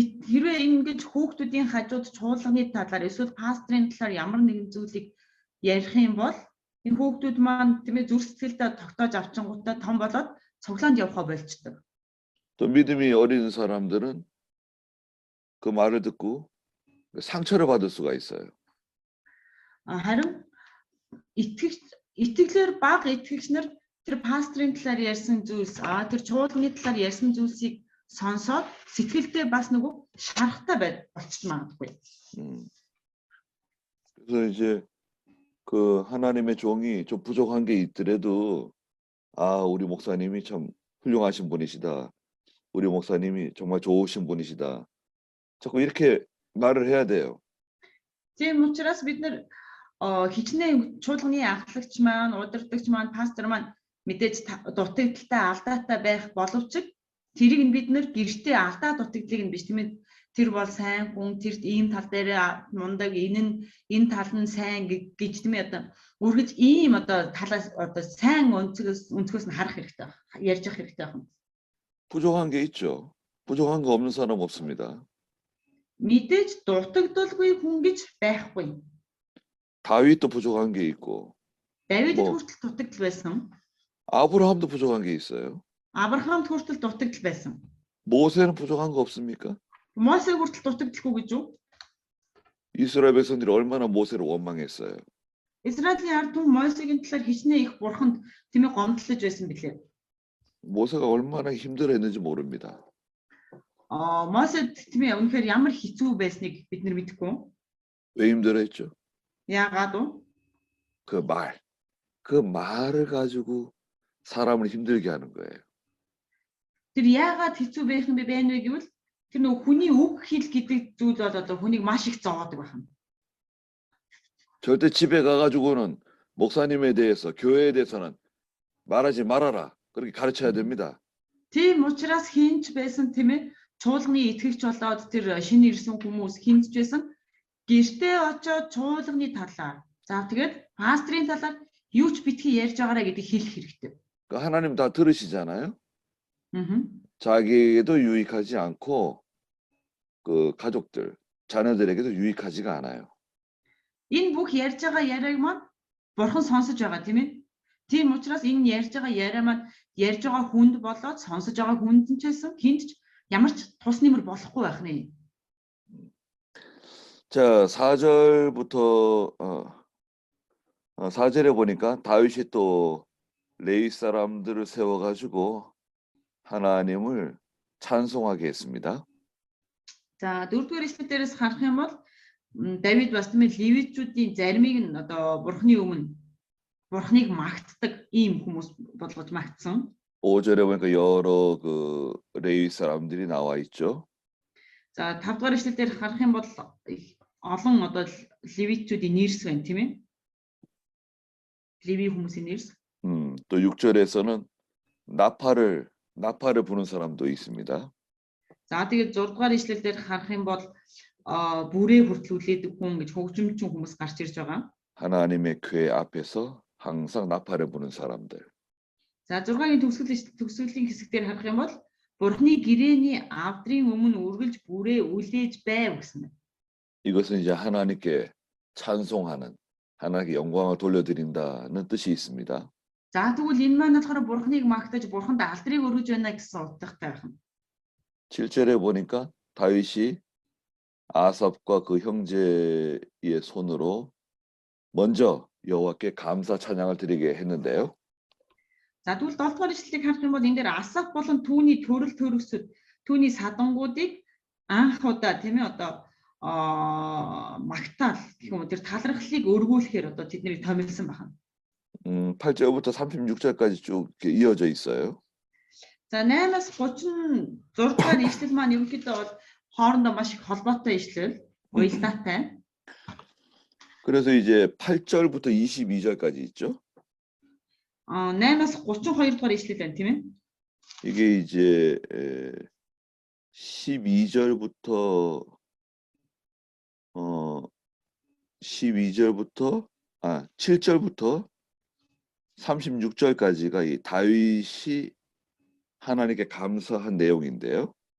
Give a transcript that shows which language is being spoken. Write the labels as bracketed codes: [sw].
[mn] Хэрвээ ингэж хүүхдүүдийн хажууд чуулганы талаар эсвэл пастрын талаар ямар нэгэн зүйлийг ярих юм бол энэ хүүхдүүд маань тийм ээ зүрх сэтгэлдээ тогтоож авчингуудаа том болоод цуглаанд явхаа болчдөг. [ko] 또 믿음이 어린 사람들은 그 말을 듣고 상처를 받을 수가 있어요. [mn] Харин итгэлээр баг итгэгч нар тэр пастрын талаар ярьсан зүйлс тэр чуулганы талаар ярьсан зүйлсийг сонсоод сэтгэлдээ бас нөгөө шарахтай болчих магадгүй. [ko] 그래서 이제 그 하나님의 종이 좀 부족한 게 있더라도 우리 목사님이 참 훌륭하신 분이시다. 우리 목사님이 정말 좋으신 분이시다. 자꾸 이렇게 말을 해야 돼요. [mn] Тийм учраас бид нар хичнээн чуулганы ахлагч маань, удирдагч маань, пастор маань мэдээж дутагдaltaй алдаатай байх боловч тэрийг нь бид нар гэртээ алдаа дутагдлыг нь биш тийм ээ. Тэр бол сайн хүн, тэр ийм тал дээр мундаг, энэ тал нь сайн гэж тийм ээ одоо үргэлж ийм одоо талаас одоо сайн өнцгөөс нь харах хэрэгтэй байна. Ярьж явах хэрэгтэй байна. [ko] 부족한 게 있죠. 부족한 거 없는 사람 없습니다. [mn] Мэдээж дутагдalгүй хүн гэж байхгүй. [ko] 다윗도 부족한 게 있고 [mn] Давид хүртэл дутагдал байсан. [ko] 아브라함도 부족한 게 있어요. [mn] Авраамд хүртэл дутагдал байсан. [ko] 모세는 부족한 거 없습니까? [mn] Мосе хүртэл дутагдalгүй гэж юу? [ko] 이스라엘 백성들이 얼마나 모세를 원망했어요. [mn] Израилийн ард түмэн Мосегийн талаар хичнээн их бурханд тэмээ гомдлож байсан билээ. [ko] 모세가 얼마나 힘들어했는지 모릅니다. [mn] Мосе тэмээ үнэхээр ямар хэцүү байсныг бид нар мэдэхгүй. [ko] 왜 힘들어했죠? [mn] Яагаад вэ? [ko] 그 말을 가지고 사람을 힘들게 하는 거예요. [mn] Тэр яагаад хэцүү байх юм бэ гэвэл тэр нөгөө хүний үг хэл гэдэг зүйл бол одоо хүнийг маш их зовоодог байна. [ko] 절대 집에 가가지고는 목사님에 대해서 교회에 대해서는 말하지 말아라. 그렇게 가르쳐야 됩니다. [mn] Тийм учраас хинч байсан тийм ээ чуулганы итгэгч болоод тэр шинэ ирсэн хүмүүс хинч байсан гэртээ очоод чуулганы талаар за тэгээд пастрын талаар юу ч битгий ярьж байгаарэ гэдгийг хэлэх хэрэгтэй. [ko] 하나님 다 들으시잖아요. 자기에게도 유익하지 않고 그 가족들, 자녀들에게도 유익하지가 않아요. [mn] Энэ бүх ярьж байгаа яриаг маань бурхан сонсож байгаа тийм ээ. Тийм учраас энэ ярьж байгаа яриа маань ярьж байгаа хүнд болоод сонсож байгаа хүнд ч гэсэн хинт ч ямар ч тус нэмэр болохгүй байх нэ. [ko] 자, 4절부터 4절에 보니까 다윗이 또 레위 사람들을 세워가지고 하나님을 찬송하게 했습니다. [mn] За дөрөвдүгээр ишлэл дээрээс харах юм бол Давид бас тийм ээ левитчүүдийн заримыг нь одоо бурхны өмнө бурхныг магтдаг ийм хүмүүс болгож магтсан. [ko] 5절에 보니까 여러 그 레위 사람들이 나와 있죠. [mn] За 5-р ишлэл дээр харах юм бол олон одоо левитчүүдийн нэрс байна тийм ээ. леви хүмүүсийн нэрс. [ko] 또 6절에서는 나팔을 부는 사람도 있습니다. [mn] За тэгээд 6-р ишлэл дээр харах юм бол бүрээ хүртлүүлээдэг хүн гэж хөгжимчин хүмүүс гарч ирж байгаа. [ko] 하나님의 교회 앞에서 항상 나팔을 부는 사람들. [mn] За 6-гийн төгсгөлийн хэсгээр харах юм бол бурхны гэрээний авдрын өмнө үргэлж бүрээ үлээж байв гэсэн. [ko] 이것은 이제 하나님께 찬송하는 하나님께 영광을 돌려드린다는 뜻이 있습니다. [mn] За тэгвэл энэ маань болохоор бурхныг магтаж бурханд алдрыг өргөж байна гэсэн утгатай байна. [ko] 7절에 보니까 다윗이 아삽과 그 형제의 손으로 먼저 여호와께 감사 찬양을 드리게 했는데요. [mn] За тэгвэл 7-р ишлэлийг харах юм бол энэ дээр Асаф болон түүний төрөл төрөсөд түүний садангуудыг анх удаа тийм ээ одоо магтаал гэх юм уу тэр талархлыг өргүүлэхээр одоо тэднийг томилсон байна. [ko] 8절부터 36절까지 쭉 이렇게 이어져 있어요. [mn] За 8-аас 36-р ишлэл маань ерөнхийдөө бол хоорондоо маш их холбоотой ишлэл, уялдаатай. [ko] 그래서 이제 8절부터 22절까지 있죠. [mn] 8-аас 32-р 이шлэл байна тийм ээ. [ko] 이게 이제 12절부터 7절부터 36절까지가 이 다윗이 하나님께 감사한 내용인데요.